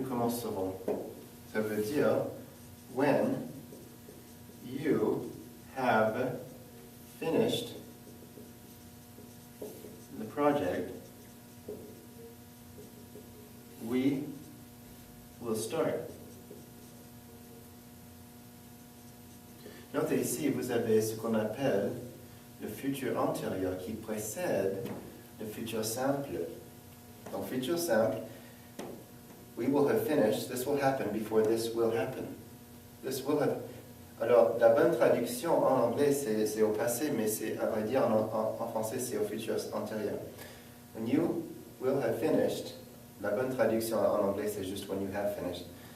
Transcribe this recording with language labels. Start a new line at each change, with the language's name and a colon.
French: Ça veut dire
English: when you have finished the project, we will start.
French: Notez ici, vous avez ce qu'on appelle le futur antérieur qui précède le futur simple. Donc, futur simple,
English: we will have finished, this will happen before this will happen. This will have.
French: Alors, la bonne traduction en anglais, c'est au passé, mais c'est,
English: à vrai dire,
French: en français, c'est au futur antérieur.
English: When you will have finished,
French: la bonne traduction en anglais, c'est juste
English: when you have finished.